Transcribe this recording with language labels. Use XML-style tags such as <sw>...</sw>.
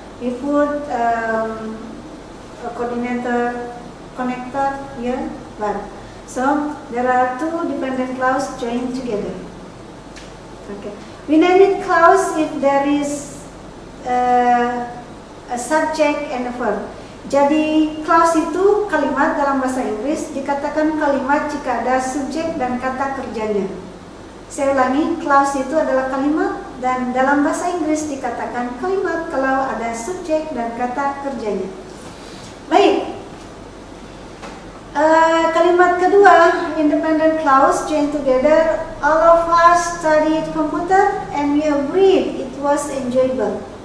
<en>We put a connector here, but. So there are two dependent clauses joined together. Okay. We name it clause if there is a subject and a verb.</en> <id>Jadi clause itu kalimat dalam bahasa Inggris dikatakan kalimat jika ada subjek dan kata kerjanya. Saya ulangi, clause itu adalah kalimat dan dalam bahasa Inggris dikatakan kalimat kalau ada subjek dan kata kerjanya. Baik. Kalimat kedua,</id> <en>independent clause joined together. All of us studied computer and we agreed it was enjoyable.</en>